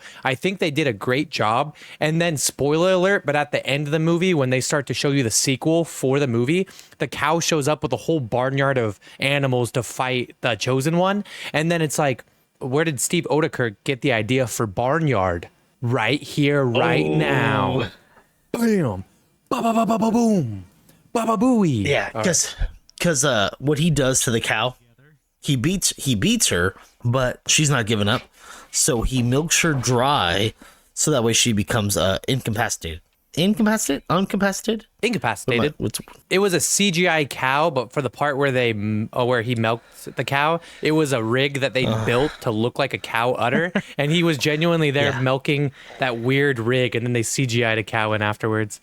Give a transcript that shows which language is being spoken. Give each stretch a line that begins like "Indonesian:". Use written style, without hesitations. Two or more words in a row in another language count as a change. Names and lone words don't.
English: I think they did a great job. And then spoiler alert, but at the end of the movie, when they start to show you the sequel for the movie, the cow shows up with a whole barnyard of animals to fight the chosen one. And then it's like, where did Steve Odekirk get the idea for barnyard? Right here, right now. Bam. Ba ba ba ba ba boom. Ba ba booey. Yeah, because what he does to the cow, he beats her, but she's not giving up. So he milks her dry, so that way she becomes incapacitated. Incapacitated. It was a CGI cow, but for the part where where he milked the cow, it was a rig that they built to look like a cow udder, and he was genuinely there milking that weird rig, and then they CGI'd a cow in afterwards.